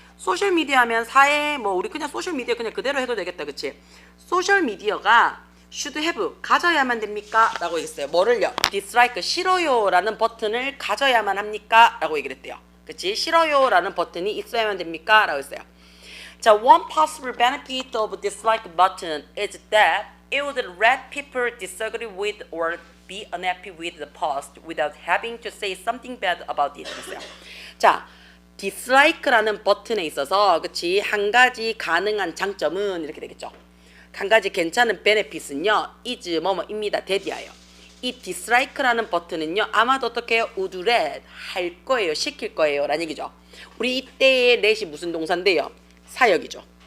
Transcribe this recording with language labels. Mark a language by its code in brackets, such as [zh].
[ko] 소셜 미디어 하면 사회 뭐 우리 그냥 소셜 미디어 그냥 그대로 해도 되겠다. 그치? 소셜 미디어가 [en] should have [ko] 가져야만 됩니까? 라고 얘기했어요. 뭐를요? dislike 싫어요 라는 버튼을 가져야만 합니까? 라고 얘기를 했대요. 그치? 싫어요 라는 버튼이 있어야만 됩니까? 라고 했어요. [en] 자, one possible benefit of dislike button is that it would let people disagree with or be unhappy with the post without having to say something bad about it. [ko] 했어요. 자, dislike라는 버튼에 있어서 그치? 한 가지 가능한 장점은 이렇게 되겠죠. 한 가지 괜찮은 benefit은요. is 뭐뭐입니다. 대비하여. 이 dislike라는 버튼은요. 아마도 어떻게 해요? [en] would let [ko] 할 거예요. 시킬 거예요. 라는 얘기죠. 우리 이때의 let이 무슨 동사인데요? 사역이죠.